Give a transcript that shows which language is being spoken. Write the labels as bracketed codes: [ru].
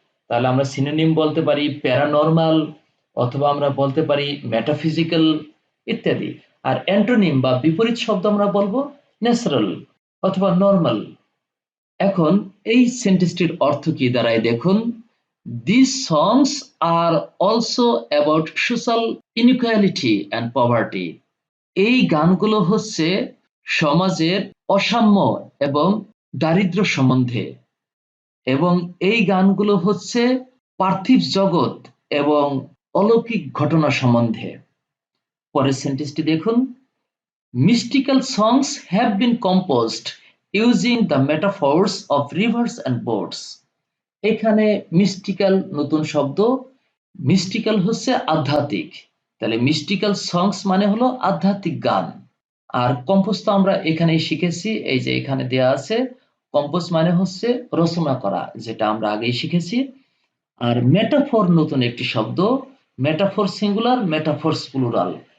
[bn] তাহলে আমরা সিনোনিম বলতে পারি প্যারানর্মাল, অথবা আমরা বলতে পারি মেটাফিজিক্যাল ইত্যাদি। আর অ্যান্টোনিম বা বিপরীত শব্দ আমরা বলবো ন্যাচারাল অথবা নর্মাল। এখন এই সেন্টেন্সটির অর্থ কি দাঁড়ায় দেখুন। [en] These songs are also about social inequality and poverty. [bn] এই গানগুলো হচ্ছে সমাজের অসাম্য এবং দারিদ্র্য সম্বন্ধে, এবং এই গানগুলো হচ্ছে পার্থিব জগৎ এবং অলৌকিক ঘটনা সম্বন্ধে। পরের সেন্টেন্সটি দেখুন, [en] mystical songs have been composed using the metaphors of rivers and boats. [bn] এখানে মিস্টিক্যাল নতুন শব্দ। মিস্টিক্যাল হচ্ছে আধ্যাত্মিক, তাহলে মিস্টিক্যাল সংস মানে হলো আধ্যাত্মিক গান। আর কম্পোজ তো আমরা এখানেই শিখেছি, এই যে এখানে দেয়া আছে। কম্পোজ মানে হচ্ছে রচনা করা, যেটা আমরা আগেই শিখেছি। আর মেটাফর নতুন একটি শব্দ। Metaphor singular, মেটাফরস plural.